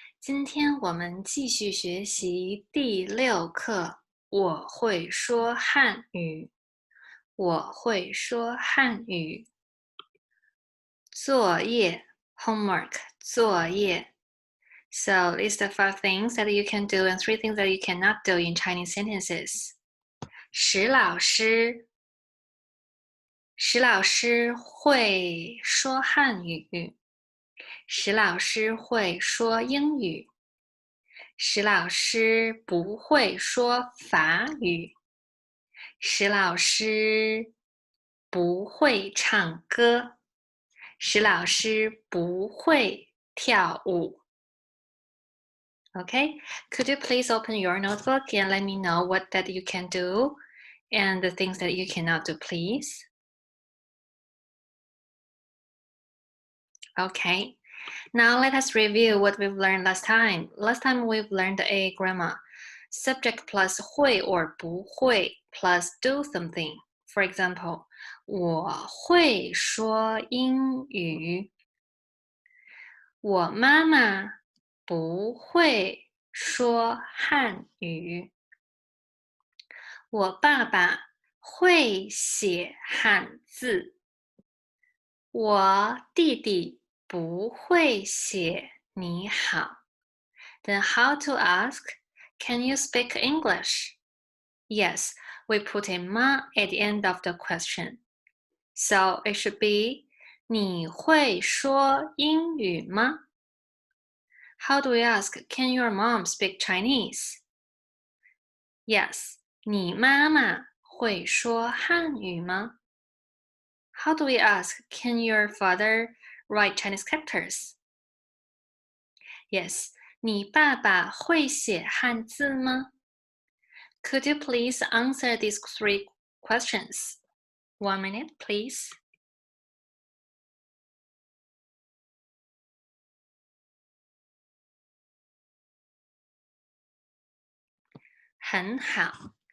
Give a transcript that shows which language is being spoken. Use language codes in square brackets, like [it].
[zh] 今天我们继续学习第6课。我会说汉语。我会说汉语。作业 homework 作业。 [en] So list the 5 things that you can do and 3 things that you cannot do in Chinese sentences. [zh] 石老师，石老师会说汉语。石老师会说英语。石老师不会说法语。石老师不会唱歌。石老师不会跳舞。 [en] Okay, could you please open your notebook and let me know what that you can do and the things that you cannot do, please? Okay, now let us review what we've learned last time. Last time we've learned a grammar. Subject plus 会 or 不会 plus do something. For example, [zh] 我会说英语。我妈妈不会说汉语。我爸爸会写汉字。我弟弟不会写你好。 [en] Then how to ask? Can you speak English? Yes, we put a ma at the end of the question. So it should be [zh] 你会说英语吗？ [en] How do we ask? Can your mom speak Chinese? [zh] Yes, 你妈妈会说汉语吗？ [en] How do we ask? Can your father write Chinese characters? [zh] Yes, 你爸爸会写汉字吗？ [en] Could you please answer these 3 questions? 1 minute, please. [zh] 很好。